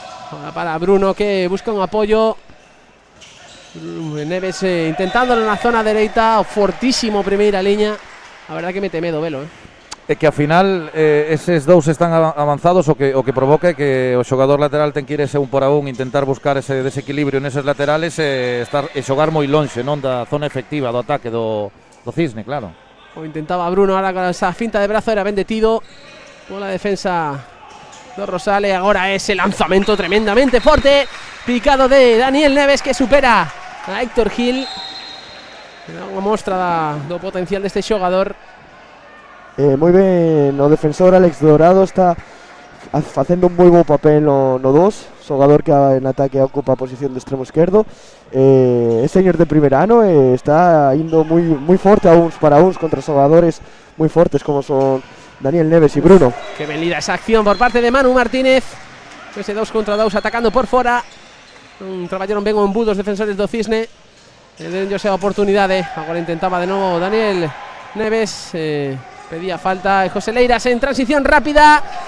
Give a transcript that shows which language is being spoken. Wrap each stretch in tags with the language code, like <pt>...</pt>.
<es>Ahora para Bruno que busca un apoyo.</es> <gl>Neves intentándolo na zona dereita, fortísimo primeira liña. A verdad que mete medo velo, É que ao final eses dous están avanzados, o que provoca é que o xogador lateral ten que ir ese un por a un, intentar buscar ese desequilibrio neses laterales e xogar moi lonxe, non, da zona efectiva do ataque do Cisne, claro. O intentaba Bruno ahora con esa finta de brazo, era ben detido por la defensa do Rosale. Agora ese lanzamento tremendamente forte, picado de Daniel Neves, que supera a Héctor Gil. Unha mostra do potencial deste xogador. Moi ben o defensor Alex Dorado, está facendo un moi bo papel no 2, xogador que en ataque ocupa a posición de extremo esquerdo. É señor de primer ano e está indo moi forte a uns para uns contra xogadores moi fortes como son Daniel Neves e Bruno. Que ben lida esa acción por parte de Manu Martínez. Ese 2 contra 2 atacando por fora. Traballaron ben o embudo os defensores do Cisne. Denlle esa oportunidade. Agora intentaba de novo Daniel Neves. Pedía falta José Leiras en transición rápida.</gl>